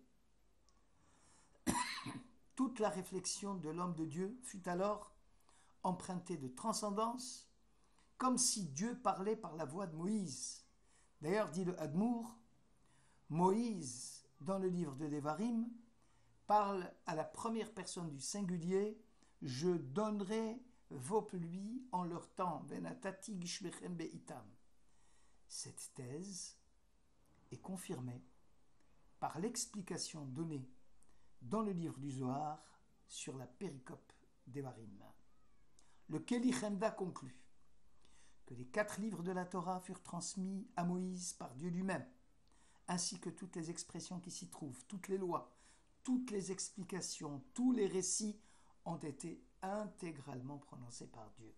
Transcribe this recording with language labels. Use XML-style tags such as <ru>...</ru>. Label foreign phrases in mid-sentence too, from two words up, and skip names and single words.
<fr>Toute la réflexion de l'homme de Dieu fut alors empruntée de transcendance, comme si Dieu parlait par la voix de Moïse. D'ailleurs, dit le Hadmour, Moïse, dans le livre de Devarim, parle à la première personne du singulier « Je donnerai vos pluies en leur temps,</fr> <he>ונתתי גשמיכם בעתם ».</he> <fr>Cette thèse est confirmée par l'explication donnée dans le livre du Zohar sur la péricope Devarim. Le Keli Chemda conclut que les 4 livres de la Torah furent transmis à Moïse par Dieu lui-même, ainsi que toutes les expressions qui s'y trouvent, toutes les lois, toutes les explications, tous les récits ont été intégralement prononcés par Dieu.</fr>